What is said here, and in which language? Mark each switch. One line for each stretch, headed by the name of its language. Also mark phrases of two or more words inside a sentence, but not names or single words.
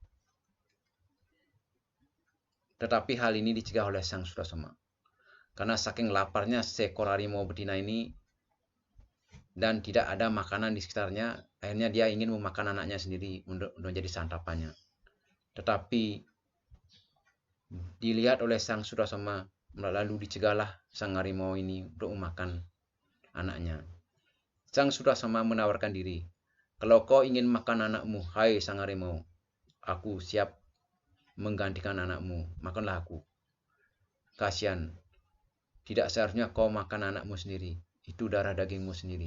Indonesian: Tetapi hal ini dicegah oleh sang Sutasoma. Karena saking laparnya seekor harimau betina ini dan tidak ada makanan di sekitarnya, akhirnya dia ingin memakan anaknya sendiri untuk menjadi santapannya. Tetapi dilihat oleh sang Sutasoma, lalu dicegahlah sang harimau ini untuk memakan anaknya. Sang Sutasoma menawarkan diri, kalau kau ingin makan anakmu, hai sang harimau, aku siap menggantikan anakmu, makanlah aku. Kasihan, tidak seharusnya kau makan anakmu sendiri, itu darah dagingmu sendiri.